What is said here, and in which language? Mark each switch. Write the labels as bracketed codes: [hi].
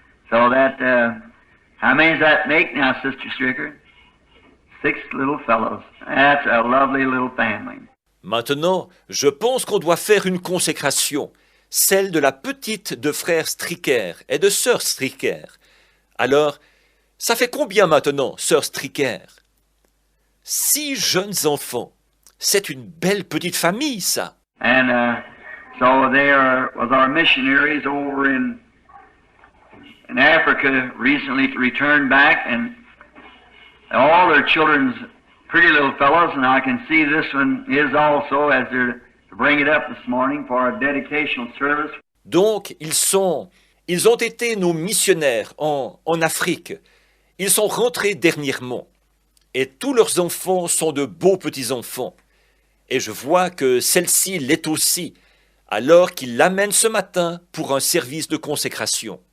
[en] So that, how many does that make now, Sister Stricker? 6 little fellows. That's a lovely little family. [fr] Maintenant, je pense qu'on doit faire une consécration, celle de la petite de frère Stricker et de sœur Stricker. Alors, ça fait combien maintenant, sœur Stricker? 6 jeunes enfants. C'est une belle petite famille, ça. [en] And so they was our missionaries over in Africa recently returned back, and all their children's pretty little fellows, and I can see this one is also as they're to bring it up this morning for a dedicational service. [fr] Donc, ils ont été nos missionnaires en Afrique. Ils sont rentrés dernièrement. Et tous leurs enfants sont de beaux petits-enfants. Et je vois que celle-ci l'est aussi, alors qu'ils l'amènent ce matin pour un service de consécration.